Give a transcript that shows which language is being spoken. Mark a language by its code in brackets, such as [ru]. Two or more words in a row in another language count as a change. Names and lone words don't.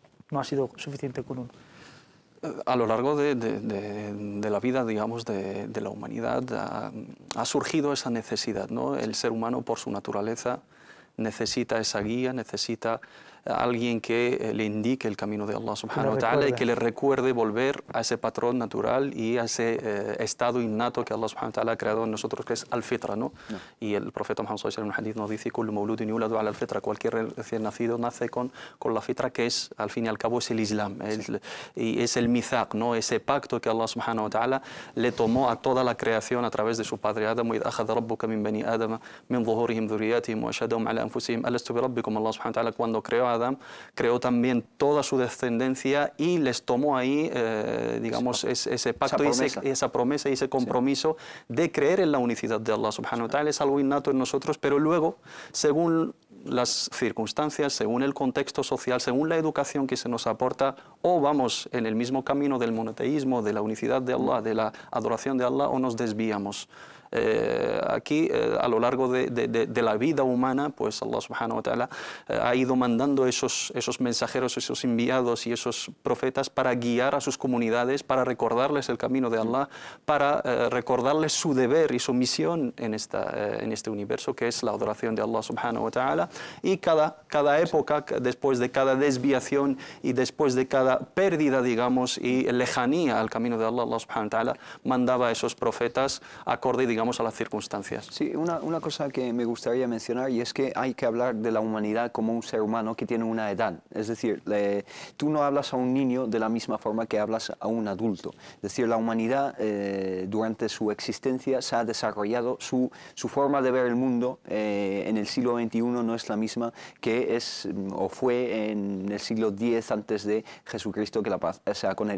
[es] No ha sido suficiente con uno. A lo largo de la vida, digamos, de la humanidad, ha surgido esa necesidad, ¿no? El ser humano, por su naturaleza, necesita esa guía, necesita a alguien que le indique el camino de [ar] الله سبحانه وتعالى [es] y que le recuerde volver a ese patrón natural y a ese estado innato que [ar] الله سبحانه وتعالى [es] ha creado en nosotros, que es al-fitra, ¿no? Y el profeta Muhammad [ar] صلى الله عليه وسلم [es] en un hadith nos dice: [ar] كل مولود يولد على الفطرة, [es] cualquier recién nacido nace con la fitra, que es, al fin y al cabo, es el Islam, y es el mithaq, ¿no? Ese pacto que [ar] الله سبحانه وتعالى [es] le tomó a toda la creación a través de su padre Adam: [ar] وَإِذْ أَخَذَ رَبُّكَ مِنْ بَنِي آدَمَ مِنْ ظُهُورِهِمْ ذُرِّيَّاتِهِمْ وَأَشْهَدَهُمْ عَلَى أَنفُسِهِمْ أَلَسْتُ بِرَبِّكُمْ. الله سبحانه وتعالى, [es] cuando creó a Adam, creó también toda su descendencia y les tomó ahí, digamos, ese pacto, esa promesa y ese compromiso de creer en la unicidad de [ar] الله سبحانه وتعالى. [es] Es algo innato en nosotros, pero luego, según las circunstancias, según el contexto social, según la educación que se nos aporta, o vamos en el mismo camino del monoteísmo, de la unicidad de Allah, de la adoración de Allah, o nos desviamos. Aquí, a lo largo de la vida humana, pues [ar] الله سبحانه وتعالى [es] ha ido mandando esos mensajeros, esos enviados y esos profetas para guiar a sus comunidades, para recordarles el camino de Allah, para recordarles su deber y su misión en este universo, que es la adoración de [ar] الله سبحانه وتعالى. [es] Y cada época, después de cada desviación y después de cada pérdida, digamos, y lejanía al camino de Allah, [ar] الله سبحانه وتعالى [es] mandaba a esos profetas acorde, digamos, a las circunstancias. Sí, una cosa que me gustaría mencionar, y es que hay que hablar de la humanidad como un ser humano que tiene una edad. Es decir, tú no hablas a un niño de la misma forma que hablas a un adulto. Es decir, la humanidad durante su existencia se ha desarrollado, su forma de ver el mundo en el siglo XXI no es la misma que es o fue en el siglo X antes de Jesucristo, que la paz sea con él.